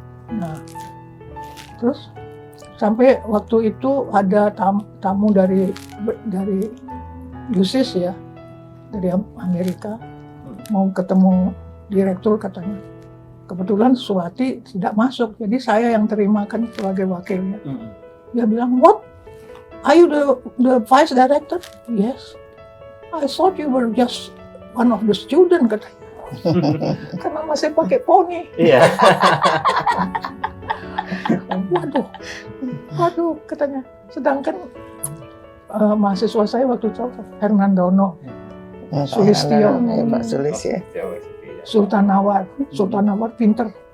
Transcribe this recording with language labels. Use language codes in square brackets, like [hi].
[id] Nah, terus sampai waktu itu ada tamu dari USIS ya, dari Amerika, mau ketemu direktur katanya. Kebetulan Swati tidak masuk, jadi saya yang terimakan sebagai wakilnya. Dia bilang, [en] "What? Are you the vice director?" "Yes." "I thought you were just one of the student," [id] katanya. karena masih pakai poni. Iya. Waduh katanya. Sedangkan mahasiswa saya waktu itu Hernandono, Sulistyo, Pak Sulis ya. Sultan Nawar pinter.